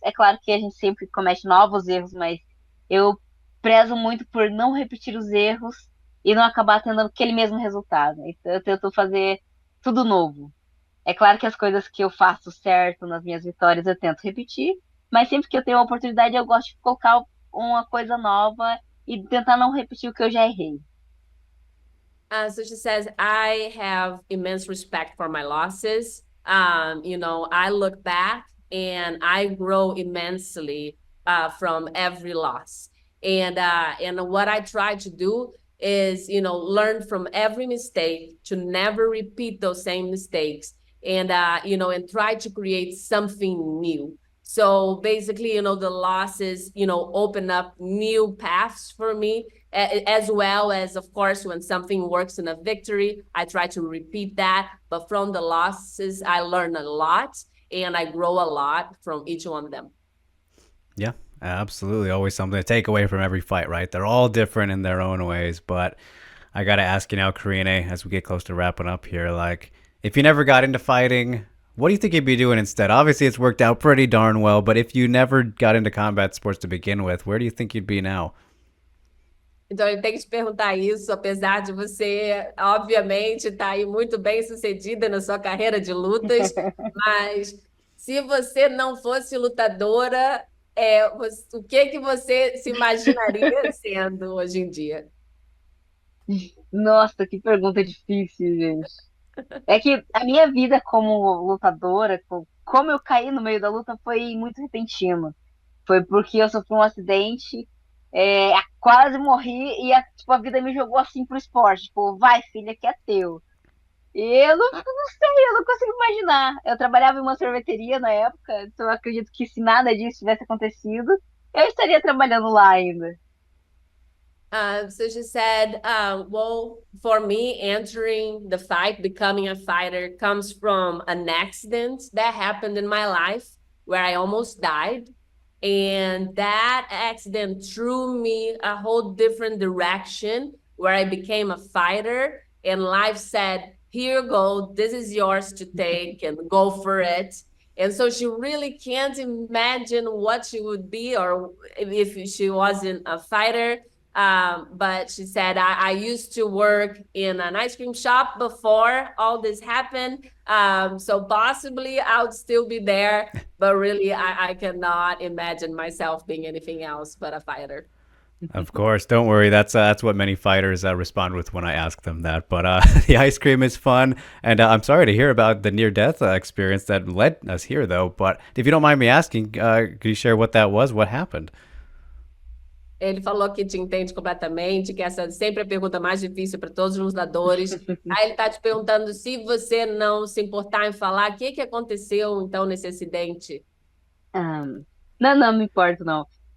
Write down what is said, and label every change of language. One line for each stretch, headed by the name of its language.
Portuguese: É claro que a gente sempre comete novos erros, mas eu prezo muito por não repetir os erros e não acabar tendo aquele mesmo resultado. Então, eu tento fazer tudo novo. É claro que as coisas que eu faço certo nas minhas vitórias eu tento repetir, mas sempre que eu tenho a oportunidade eu gosto de colocar uma coisa nova e tentar não repetir o que eu já errei.
English: So she says, I have immense respect for my losses. I look back and I grow immensely from every loss. And what I try to do is, learn from every mistake to never repeat those same mistakes and try to create something new. So basically, the losses, open up new paths for me, as well as, of course, when something works in a victory, I try to repeat that. But from the losses, I learn a lot and I grow a lot from each one of them. Yeah, absolutely. Always something to take away from every fight, right? They're all different in their own ways. But I got to ask you now, Karine, as we get close to wrapping up here, like, if you never got into fighting, what do you think you'd be doing instead? Obviously, it's worked out pretty darn well, but if you never got into combat sports to begin with, where do you think you'd be now?
Portuguese: Então, ele tem que te perguntar isso, apesar de você, obviamente, estar aí muito bem sucedida na sua carreira de lutas, mas se você não fosse lutadora, o que que você se imaginaria sendo hoje em dia? Nossa, que pergunta difícil, gente. É que a minha vida como lutadora, como eu caí no meio da luta, foi muito repentino. Foi porque eu sofri um acidente, quase morri e tipo, a vida me jogou assim pro esporte. Tipo, vai, filha, que é teu. E eu não sei, eu não consigo imaginar. Eu trabalhava em uma sorveteria na época, então eu acredito que se nada disso tivesse acontecido, eu estaria trabalhando lá ainda.
English: So she said, well, for me, entering the fight, becoming a fighter, comes from an accident that happened in my life where I almost died. And that accident threw me a whole different direction where I became a fighter. And life said, here you go, this is yours to take and go for it. And so she really can't imagine what she would be or if she wasn't a fighter. But she said, I used to work in an ice cream shop before all this happened. So possibly I would still be there, but really I cannot imagine myself being anything else but a fighter. Of course, don't worry. That's what many fighters respond with when I ask them that. But the ice cream is fun, and I'm sorry to hear about the near-death experience that led us here, though. But if you don't mind me asking, could you share what that was? What happened?
Portuguese: Ele falou que te entende completamente, que essa é sempre a pergunta mais difícil para todos os lutadores. Aí ele está te perguntando se você não se importar em falar o que que aconteceu então nesse acidente. Ah, não me importo, não.